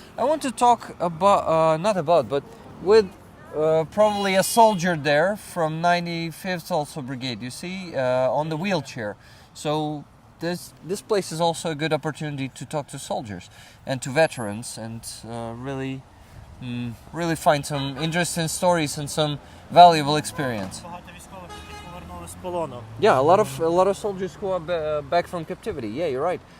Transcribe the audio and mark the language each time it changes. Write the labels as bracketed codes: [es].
[en] I want to talk about, but with probably a soldier there from 95th also Brigade, you see, on the wheelchair. So this place is also a good opportunity to talk to soldiers and to veterans, and really find some interesting stories and some valuable experience. [uk] Багато військових, які повернули з полону. [en] Yeah, a lot of soldiers who are back from captivity. Yeah, you're right.